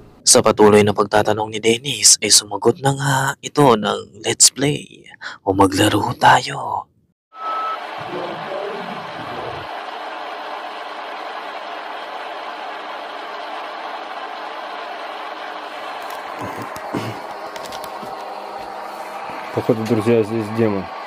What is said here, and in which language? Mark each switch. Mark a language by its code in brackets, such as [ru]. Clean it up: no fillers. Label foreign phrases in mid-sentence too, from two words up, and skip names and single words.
[tl] Sa patuloy na pagtatanong ni Dennis ay sumagot na nga ito ng [en] let's play [tl] o maglaro tayo. [ru] Походу, друзья, здесь демон.